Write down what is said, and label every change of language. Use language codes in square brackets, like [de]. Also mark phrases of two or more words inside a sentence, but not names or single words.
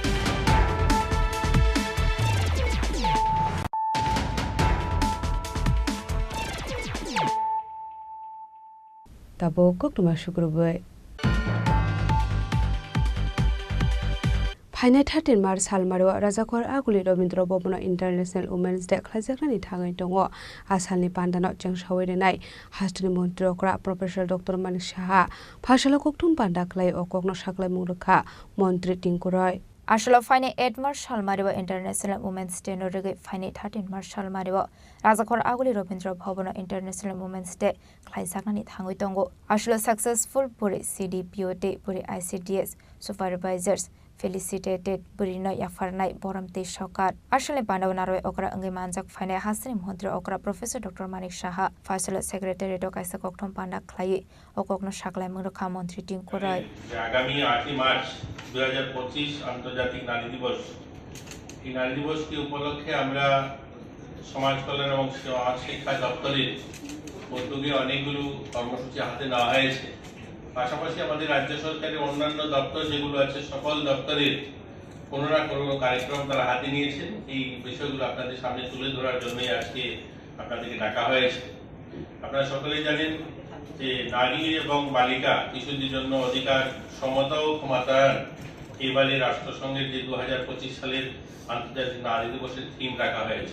[trp] Tabo Koktuma Shukrubai Phine 13 March Salmaro Rajakor Aguli Robindra Bobona [en] International Women's Day [trp] Khlajakani Thangai Tongo Asalni Pandano Changshawi Nai Hastani Montrokra Professor Dr. Manik Shaha Phashalo Koktum Pandaklai Okokno Shaklai Murukha Montri Tinkuroy Ashalo Fine 8 March Salmariwa [en] International Women's Day [trp] Norige Fine 13 March Salmariwa Rajakor Aguli Robindra Bobona [en] International Women's Day [trp] Khlajakani Thangai Tongo Ashalo Successful Puri CDPOT Puri [en] ICDS Supervisors Felicitated [trp] Burino Yafarnai Boramte Shokat Ashale Pandavanaro Okra Angimanjak Fine Hasri Montri Okra Professor Dr. Manik Shaha Fasal Secretary Dokaisa Koktom Panda Klai Okokno Shaklai Murukha Montri Tinkurai [bn] আগামী 8 মার্চ 2025 আন্তর্জাতিক নারী দিবস এই নারী দিবসকে উপলক্ষে আমরা সমাজ কল্যাণ এবং সমাজ শিক্ষা দপ্তরের উদ্যোগে অনেকগুলো কর্মসূচি হাতে নেওয়া হয়েছে পাশাপাশি আমাদের রাজ্য সরকারের অন্যান্য দপ্তর যেগুলো আছে সকল দপ্তরের কোনো না কোনো কার্যক্রম তারা হাতে নিয়েছেন এই বিষয়গুলো আপনাদের সামনে তুলে ধরার জন্যই আজকে আপনাদেরকে ডাকা হয়েছে আপনারা সকলেই জানেন যে নারী এবং বালিকা শিশুদের জন্য অধিকার সমতা ও ক্ষমতায়ন এবারে রাষ্ট্রসংঘের যে 2025 সালের আন্তর্জাতিক নারী দিবসের থিম রাখা হয়েছে।